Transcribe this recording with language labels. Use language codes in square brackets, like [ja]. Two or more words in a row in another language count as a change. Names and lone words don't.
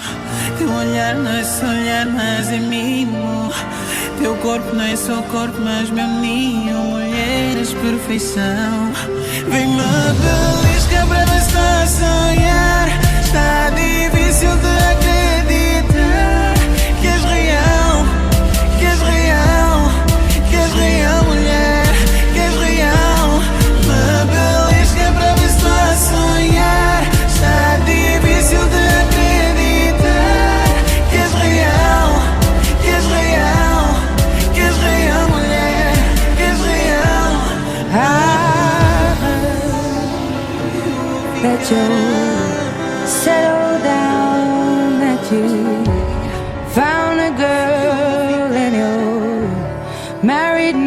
[pt] Teu olhar não é só olhar, mas é mimo. Teu corpo não é só corpo, mas meu ninho. Mulheres, perfeição. Vem-me belisca pra ver se está a sonhar. Está difícil de acreditar que és real, que és real, que és real, mulher, que és real. Me belisca pra ver se estou a sonhar. Está difícil de acreditar que és real, que és real, que és real, mulher, que és real. [en] That you settle down, that you found a girl and you're married